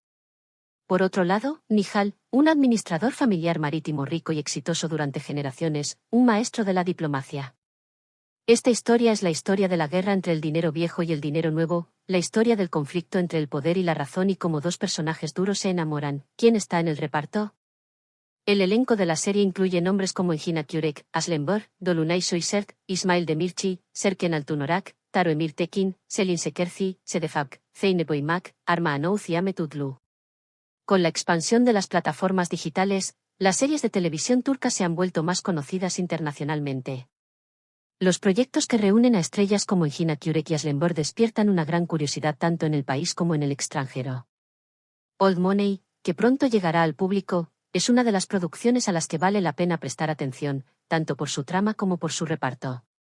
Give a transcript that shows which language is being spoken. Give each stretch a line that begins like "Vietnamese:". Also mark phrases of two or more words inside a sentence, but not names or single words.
Spanish: Por otro lado, Nihal, un administrador familiar marítimo rico y exitoso durante generaciones, un maestro de la diplomacia. Esta historia es la historia de la guerra entre el dinero viejo y el dinero nuevo, la historia del conflicto entre el poder y la razón y cómo dos personajes duros se enamoran. ¿Quién está en el reparto? El elenco de la serie incluye nombres como Engin Akyurek, Aslenborg, Dolunay Soysert, Ismail Demirci, Serken Altunorak, Taro Emir Tekin, Selin Sekerci, Sedefak, Zeynep Oymak, Arma Anouth y Ahmet Utlu. Con la expansión de las plataformas digitales, las series de televisión turcas se han vuelto más conocidas internacionalmente. Los proyectos que reúnen a estrellas como Engin Akyurek y Aslenborg despiertan una gran curiosidad tanto en el país como en el extranjero. Old Money, que pronto llegará al público, es una de las producciones a las que vale la pena prestar atención, tanto por su trama como por su reparto.